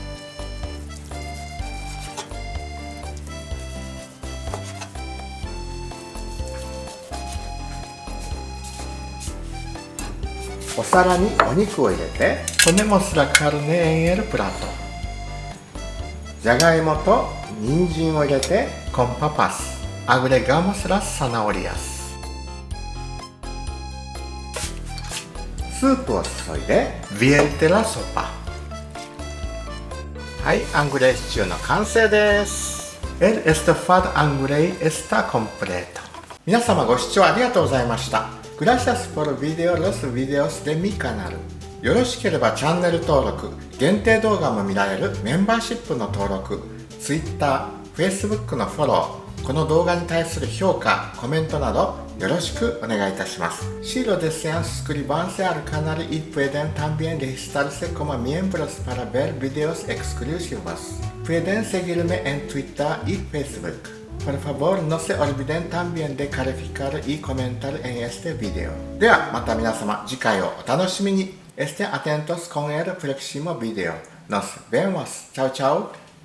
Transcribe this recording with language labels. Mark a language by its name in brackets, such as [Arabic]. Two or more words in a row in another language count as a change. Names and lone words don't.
[Japanese] はい、 お皿にお肉を入れて、 [Spanish] Ponemos la carne en el plato [Japanese] じゃがいもと人参を入れて、 [Spanish] con papas. Agregamos las zanahorias. [Japanese] スープを注いで、 [Spanish] Vierte la sopa. [Japanese] はい、アングレイシチューの完成です。 [Spanish] El estofado angurei está completo. [Japanese] 皆様ご視聴ありがとうございました。 [Spanish] Gracias por video los videos de mi canal。 [Japanese] よろしければチャンネル登録、限定動画も見られるメンバーシップの登録、Twitter、Facebook のフォロー、この動画に対する評価、コメントなどよろしくお願いいたします。 [Spanish] Si lo desean suscribanse al canal y pueden también registrarse como miembros para ver videos exclusivos. Pueden seguirme en Twitter y Facebook. Por favor, no se olviden también de calificar y comentar en este video. [Japanese] ではまた皆様次回をお楽しみに。 [Spanish] Estén atentos con el próximo video. Nos vemos. Chao, chao.